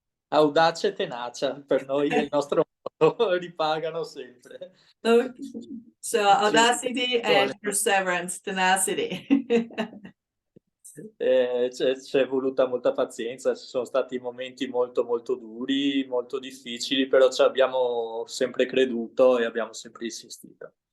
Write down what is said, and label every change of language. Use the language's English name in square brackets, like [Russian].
[Italian] Audacia e tenacia, per noi è il nostro motto, ripagano sempre. [English] So audacity and perseverance, tenacity. [Italian] C'è voluta molta pazienza, ci sono stati momenti molto molto duri, molto difficili, però ci abbiamo sempre creduto e abbiamo sempre insistito.